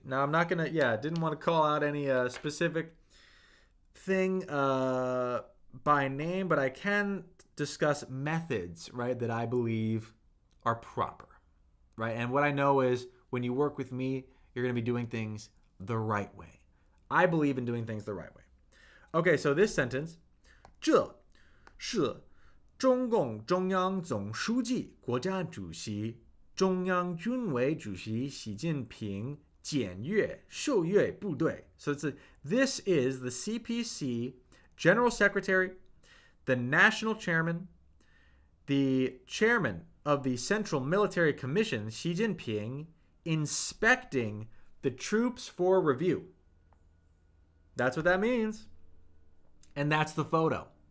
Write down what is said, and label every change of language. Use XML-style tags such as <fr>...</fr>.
<en>Now, I'm not going to, didn't want to call out any specific thing by name, but I can discuss methods, right, that I believe are proper, right? And what I know is when you work with me, you're going to be doing things the right way. I believe in doing things the right way. Okay, so this sentence,</en> <zh>这是中共中央总书记、国家主席、中央军委主席习近平检阅受阅部队.</zh> <en>So this is the CPC General Secretary, the National Chairman, the Chairman of the Central Military Commission, Xi Jinping, inspecting the troops for review. That's what that means. And that's the photo.</en>